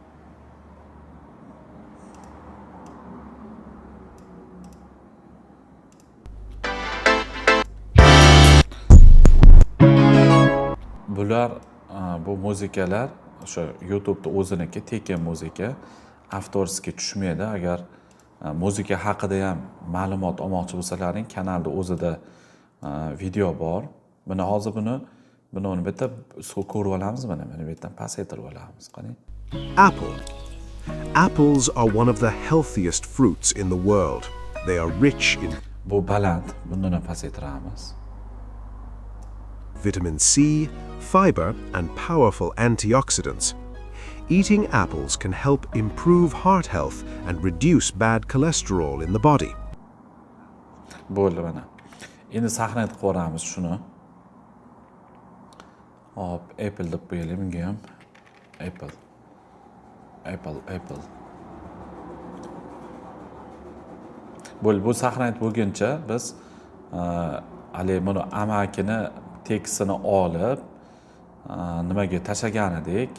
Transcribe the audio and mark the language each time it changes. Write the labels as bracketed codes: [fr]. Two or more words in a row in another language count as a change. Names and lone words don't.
[uz] Bular bu muzikalar o'sha YouTube'da o'ziniki tekin muzika, avtorskiy tushmaydi. Agar muzika haqida ham ma'lumot olmoqchi bo'lsalaring, kanalda o'zida video bor. Mana hozir buni bitta ko'rib olamiz, mana bu yerdan pasaytirib olamiz, qani. [en] Apple. Apples are one of the healthiest fruits in the world. They are rich in [uz] Bu baland, bundan ham pasaytiramiz. [en] vitamin C, fiber, and powerful antioxidants. Eating apples can help improve heart health and reduce bad cholesterol in the body. [uz] Bo'ldi mana. Endi saqlanib qo'yamiz shuni. Hop, Apple deb qo'yaylik bunga ham. Apple. Bu saqlanib bo'lguncha biz hali buni amakini tekstini olib nimaga tashlagan edik.